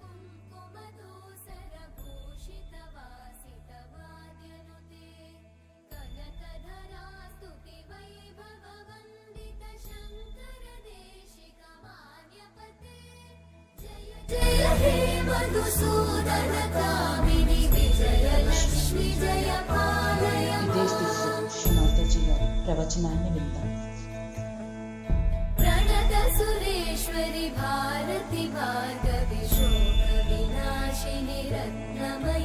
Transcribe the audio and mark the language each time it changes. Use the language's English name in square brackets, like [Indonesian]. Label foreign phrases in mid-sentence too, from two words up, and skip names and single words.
[Sanskrit] कुङ्कुमधूसरभूषितवासितवाद्यनुते कनकधरा स्तुति वैभववन्दित शङ्कर देशिकमान्यपते जय जय हे मधुसूदन कामिनि विजयलक्ष्मि जय पालय [Telugu] ఇదే స్థితిలో శ్రీమాతాజీ గారి ప్రవచనాన్ని విందాం. [Sanskrit] प्रणत सुरेश्वरि भारति भार्गवि शोक विनाशिनि रत्न